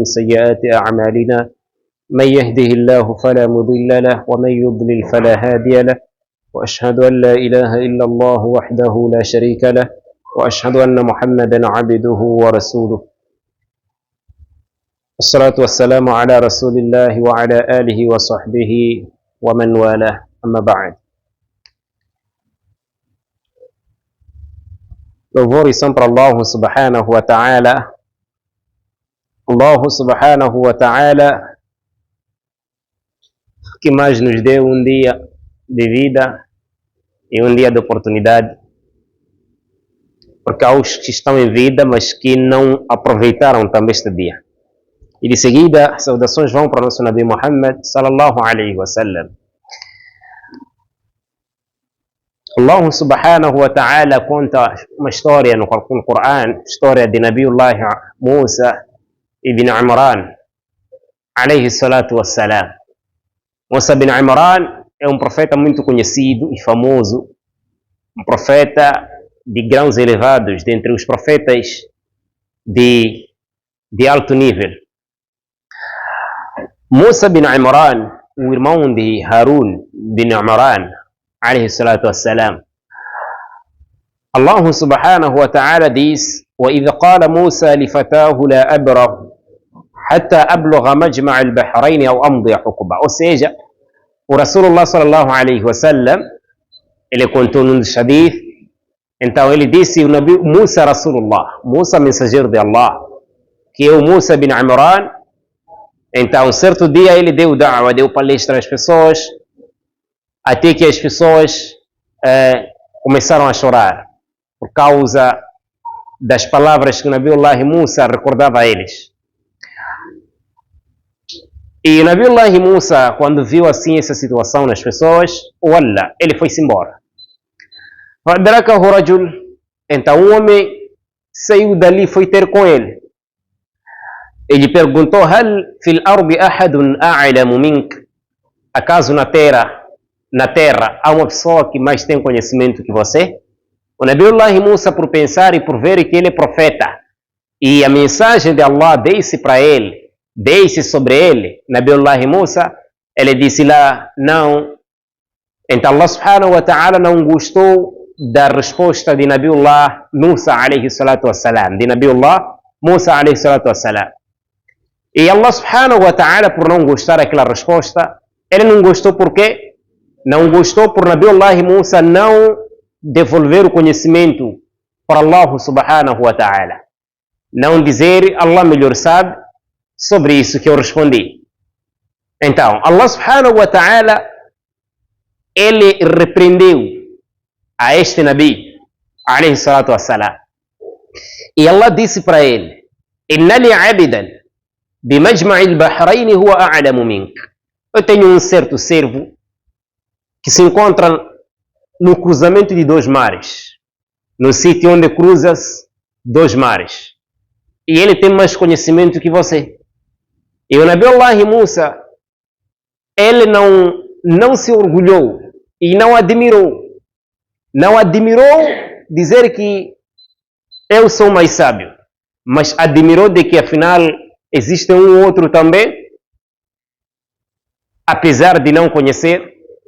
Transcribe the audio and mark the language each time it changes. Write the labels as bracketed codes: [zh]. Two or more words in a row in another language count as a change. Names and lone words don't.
[ar] سيئات أعمالنا من يهده الله فلا مضل له ومن يضلل فلا هادي له وأشهد أن لا إله إلا الله وحده لا شريك له وأشهد أن محمدا عبده ورسوله الصلاة والسلام على رسول الله وعلى آله وصحبه ومن والاه أما بعد. [pt] Louvor e são para Allah [ar] سبحانه وتعالى. [pt] Allah [ar] سبحانه وتعالى [pt] que mais nos deu um dia de vida e um dia de oportunidade, porque há os que estão em vida mas que não aproveitaram também este dia. E de seguida, saudações vão para o nosso Nabi Muhammad [ar] صلى الله عليه وسلم. [pt] Allah [ar] سبحانه وتعالى [pt] conta uma história no Coran, história de Nabiullah Musa ibn Imran [ar] عليه الصلاة والسلام. [pt] Musa ibn Imran é um profeta muito conhecido e famoso, um profeta de grãos elevados, dentre os profetas de alto nível. Musa ibn Imran, o irmão de Harun ibn Imran [ar] عليه الصلاة والسلام. الله سبحانه وتعالى diz: وإذ قال موسى لفتاه لا أبرح حتى أبلغ مجمع البحرين أو أمضي حقبا. [pt] Ou seja, o Rasulullah [ar] صلى الله عليه وسلم, [pt] ele contou num dos hadith, então ele disse, o Nabi Musa Rasulullah, Musa mensageiro de Allah, que é o Musa bin Imran. Então certo dia ele deu da'wa, deu palestra às pessoas, até que as pessoas começaram a chorar por causa das palavras que o Nabiullah Musa recordava a eles. E o Nabiullah Musa, quando viu assim essa situação nas pessoas, ele foi-se embora. Então um homem saiu dali e foi ter com ele. Ele perguntou: [ar] هل في الأرض أحد أعلم منك? [pt] Acaso na terra há uma pessoa que mais tem conhecimento que você? O Nabiullah Musa, por pensar e por ver que ele é profeta e a mensagem de Allah desce para ele, desce sobre ele, Nabiullah Musa, ele disse lá, não. Então Allah [ar] سبحانه وتعالى [pt] não gostou da resposta de Nabiullah Musa [ar] عليه الصلاة والسلام, [pt] de Nabiullah Musa [ar] عليه الصلاة والسلام. [pt] E Allah [ar] سبحانه وتعالى, [pt] por não gostar daquela resposta, ele não gostou por quê? Não gostou por Nabiullah Musa não devolver o conhecimento para Allah [ar] سبحانه وتعالى. [pt] Não dizer, Allah melhor sabe sobre isso que eu respondi. Então, Allah [ar] سبحانه وتعالى, [pt] ele repreendeu a este Nabi, [ar] عليه الصلاة والسلام. [pt] E Allah disse para ele, [ar] إن لي عبدا بمجمع البحرين هو أعلم منك. [pt] Eu tenho um certo servo que se encontra no cruzamento de dois mares, no sítio onde cruzas dois mares, e ele tem mais conhecimento que você. E o Nabiullah Musa, ele não se orgulhou e não admirou dizer que eu sou mais sábio, mas admirou de que afinal existe um outro também, apesar de não conhecer.